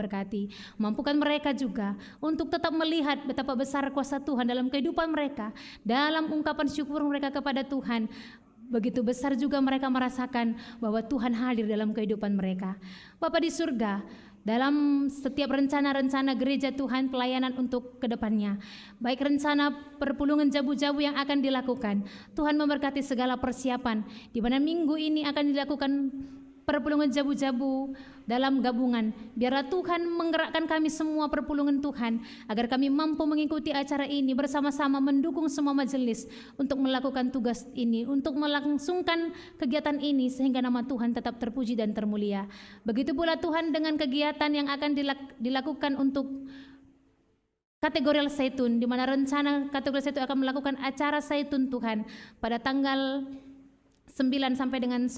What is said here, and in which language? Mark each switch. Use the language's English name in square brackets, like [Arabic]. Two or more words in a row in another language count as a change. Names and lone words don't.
[Indonesian] Mampukan mereka juga untuk tetap melihat betapa besar kuasa Tuhan dalam kehidupan mereka, dalam ungkapan syukur mereka kepada Tuhan. Begitu besar juga mereka merasakan bahwa Tuhan hadir dalam kehidupan mereka. Bapa di surga, dalam setiap rencana-rencana gereja Tuhan, pelayanan untuk kedepannya, baik rencana [Batak Karo] perpulungan jabu-jabu [Indonesian] yang akan dilakukan, Tuhan memberkati segala persiapan, di mana minggu ini akan dilakukan [Batak Karo] perpulungan jabu-jabu [Indonesian] dalam gabungan. Biarlah Tuhan menggerakkan kami semua perpulungan Tuhan, agar kami mampu mengikuti acara ini bersama-sama, mendukung semua majelis untuk melakukan tugas ini, untuk melangsungkan kegiatan ini, sehingga nama Tuhan tetap terpuji dan termulia. Begitu pula Tuhan dengan kegiatan yang akan dilakukan untuk kategori Zaitun, di mana rencana kategori Zaitun akan melakukan acara Zaitun Tuhan pada tanggal 9 sampai dengan 10.